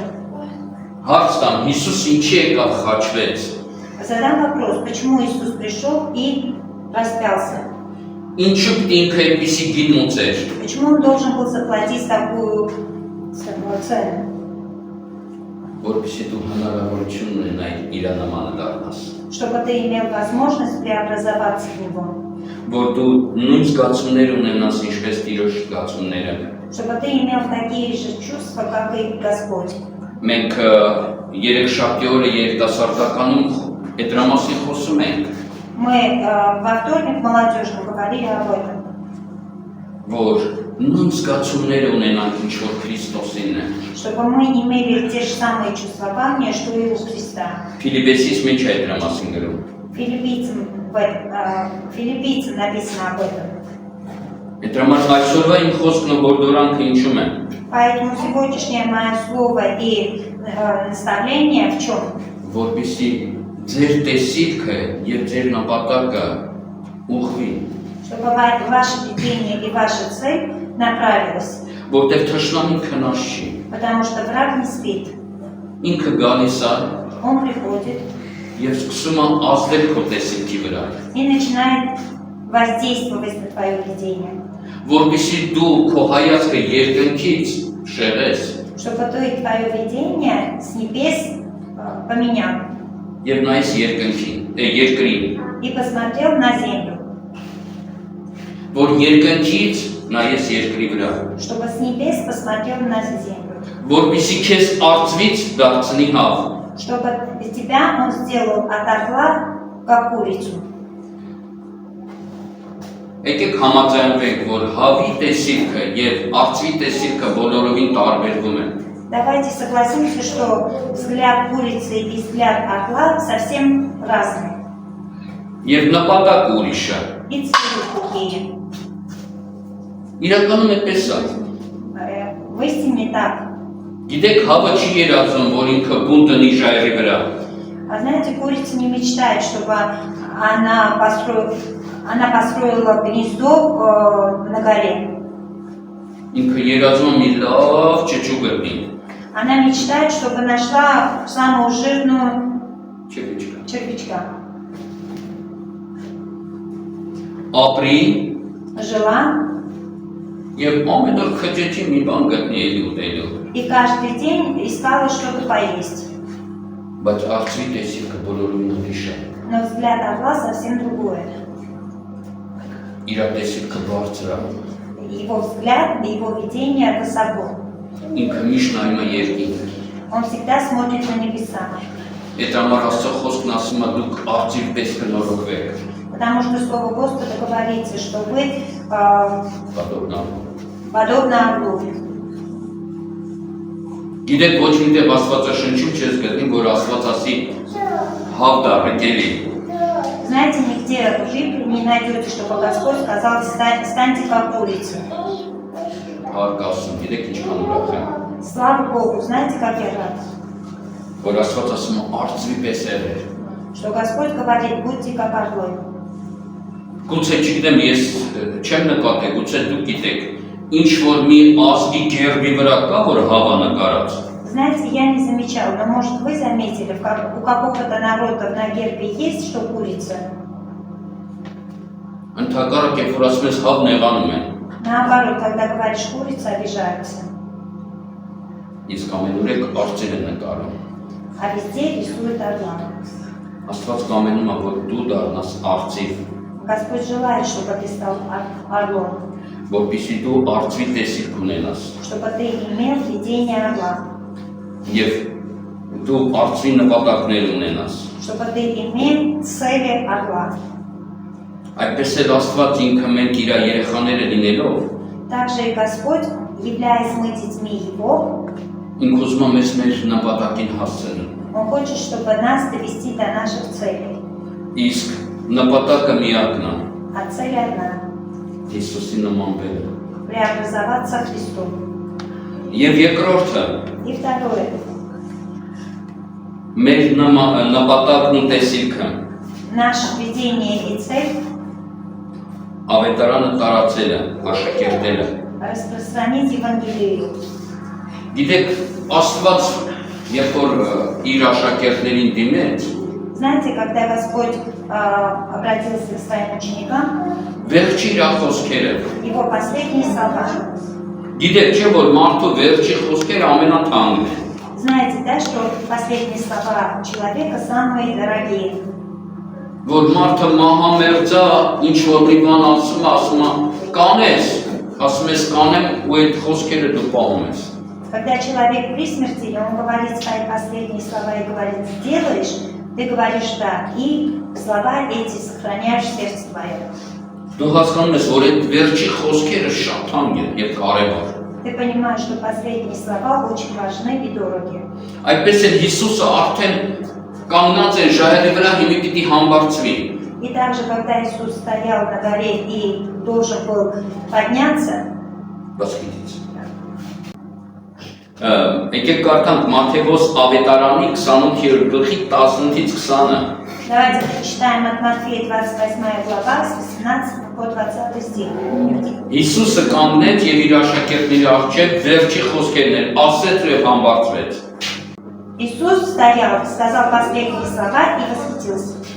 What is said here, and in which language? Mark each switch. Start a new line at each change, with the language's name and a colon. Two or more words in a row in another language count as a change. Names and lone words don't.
Armenian: Հարց տամ, Հիսուս ինչի եկավ խաչվեց։
Russian: Задам вопрос, почему Иисус пришел и распялся?
Armenian: Ինչու պետք է ինքը այդպիսի գին մուծեր։
Russian: Почему он должен был заплатить такую цену?
Armenian: Որպեսզի դու հնարավորություն ունենայիր իր նմանը դառնաս։
Russian: Чтобы ты имел возможность преобразоваться в Него.
Armenian: Որ դու նույն զգացումներ ունենաս, ինչպես Տիրոջ զգացումները։
Russian: Чтобы ты имел такие же чувства, как и Господь.
Armenian: Մենք երեքշաբթի օրը երիտասարդականում այդ դրա մասին խոսում ենք,
Russian: Мы во вторник молодежно говорили об этом.
Armenian: որ նույն զգացումները ունենանք, ինչ որ Քրիստոսին է։
Russian: Чтобы мы имели те же самые чувствования, что и у Христа.
Armenian: Ֆիլիպպեսիս մեջ է դրա մասին գրում։
Russian: Филиппийцам написано об этом.
Armenian: Դրա համար այսօրվա իմ խոսքն ու գործորանքը ինչու՞մ է։
Russian: Поэтому сегодняшнее мое слово и наставление в чем?
Armenian: Որպեսզի ձեր տեսիլքը եւ ձեր նպատակը ուղղվի,
Russian: Чтобы ваше видение и ваша цель направилась.
Armenian: որտեղ թշնամին քնած չի։
Russian: Потому что враг не спит.
Armenian: Ինքը գալիս է
Russian: Он приходит
Armenian: եւ սկսում է ազդել քո տեսիլքի վրա,
Russian: и начинает воздействовать на твое видение.
Armenian: որպեսզի դու քո հայացքը երկնքից շեղես
Russian: Чтобы твое видение с небес поменял
Armenian: եւ նայես երկրին,
Russian: и посмотрел на землю.
Armenian: որ երկնքից նայես երկրի վրա,
Russian: Чтобы с небес посмотрел на землю.
Armenian: որպեսզի քեզ արծվից դարձնի հավ։
Russian: Чтобы из тебя он сделал от орла, как курицу.
Armenian: Եկեք համաձայնվենք, որ հավի տեսիլքը եւ արծվի տեսիլքը բոլորովին տարբերվում են։
Russian: Давайте согласимся, что взгляд курицы и взгляд орла совсем разные.
Armenian: Եվ նպատակը ուրիշ է։
Russian: И цели другие.
Armenian: Իրականում այդպես է։
Russian: В истине так.
Armenian: Գիտեք, հավը չի երազում, որ ինքը բուն տնի ժայռի վրա։
Russian: А знаете, курица не мечтает, чтобы она построила гнездо на горе.
Armenian: Ինքը երազում է մի լավ ճճու գտնի։
Russian: Она мечтает, чтобы нашла самую жирную
Armenian: Չեփիչկա։
Russian: червячка.
Armenian: Ապրի
Russian: Жила
Armenian: եւ ամեն օր քջեջի մի բան գտնի էլի ուտելու։
Russian: и каждый день искала что-то поесть.
Armenian: Բայց արծվի տեսիլքը բոլորովին ուրիշ է։
Russian: Но взгляд орла совсем другое.
Armenian: Իր տեսիլքը բարձր է։
Russian: Его взгляд и его видение высоко.
Armenian: Ինքը միշտ նայում է երկինք։
Russian: Он всегда смотрит на небеса.
Armenian: Այդ համար Աստծո խոսքն ասում է դուք արծիվ պես կնորոգվեք։
Russian: Потому что Слово Господа говорится, что вы
Armenian: Պատողնա։
Russian: подобны орлу.
Armenian: Գիտեք ոչ մի տեղ Աստվածաշնչում չես գտնի, որ Աստված ասի հավ դառնելի։
Russian: Знаете, нигде в Библии не найдете, чтобы Господь сказал, станьте как курицы.
Armenian: Հարկ ասում, գիտեք ինչքան ուրախ եմ։
Russian: Слава Богу, знаете, как я рад,
Armenian: Որ Աստված ասում է արծվի պես եղեր։
Russian: что Господь говорит, будьте как орлы.
Armenian: Գուցե չգիտեմ, ես չեմ նկատել, гуце դուք գիտեք, ինչ որ մի ազգի գերբի վրա կա, որ հավա նկարած։
Russian: Знаете, я не замечал, но может вы заметили, у какого-то народа на гербе есть, что курица?
Armenian: Ընդհակառակ երբ որ ասում ես հավ նեղանում են,
Russian: Наоборот, когда говоришь курица, обижаются.
Armenian: իսկ ամենուրեք արծիվ են նկարում։
Russian: А везде рисуют орла.
Armenian: Աստված կամենում է, որ դու դառնաս արծիվ,
Russian: Господь желает, чтобы ты стал орлом,
Armenian: որպեսզի դու արծվի տեսիլք ունենաս,
Russian: чтобы ты имел видение орла,
Armenian: եւ դու արծվի նպատակներ ունենաս։
Russian: чтобы ты имел цели орла.
Armenian: Այդպես էլ Աստված ինքը մենք իր երեխաները լինելով,
Russian: Также и Господь, являясь мы детьми Его,
Armenian: ինքը ուզում է մեզ մեր նպատակին հասցնել։
Russian: Он хочет, чтобы нас довести до наших целей.
Armenian: Իսկ նպատակը միակն է՝
Russian: А цель одна
Armenian: Հիսուսի նմանվելը։ –
Russian: преобразоваться Христу.
Armenian: Եվ երկրորդը,
Russian: И второе
Armenian: մեր նպատակն ու տեսիլքը –
Russian: наше видение и цель
Armenian: ավետարանը տարածելը, աշակերտելը։
Russian: распространить Евангелие.
Armenian: Գիտեք, Աստված երբ որ իր աշակերտներին դիմեց,
Russian: Знаете, когда Господь обратился к своим ученикам,
Armenian: վերջի իր խոսքերը։
Russian: Его последние слова.
Armenian: Գիտեք, չէ՞ որ մարդու վերջի խոսքերը ամենաթանկն են։
Russian: Знаете, да, что последние слова человека самые дорогие.
Armenian: Որ մարդը մահամերձա, ինչ որ մի բան ասում է, կանես, ասում ես կանեմ ու այդ խոսքերը դու պահում ես։
Russian: Когда человек при смерти, он говорит свои последние слова и говорит, сделаешь, ты говоришь да, и слова эти сохраняешь в сердце твоем.
Armenian: Դու հասկանում ես, որ այդ վերջի խոսքերը շատ թանկ են եւ կարեւոր։
Russian: Ты понимаешь, что последние слова очень важны и дороги.
Armenian: Այդպես էլ Հիսուսը արդեն կանգնած է ժայռի վրա, հիմա պիտի համբարձվի։
Russian: И также, когда Иисус стоял на горе и должен был подняться,
Armenian: Բացկիցից։ Եկեք կարդանք Մատթեոս ավետարանի 28-րդ գլխի 18-ից 20-ը։
Russian: давайте прочитаем от Матфея 28 глава с 18 по 20 стих.
Armenian: Հիսուսը կանգնեց եւ իր աշակերտների առջեւ վերջի խոսքերն ասեց եւ համբարձվեց։
Russian: Иисус стоял, сказал последние слова и восхитился.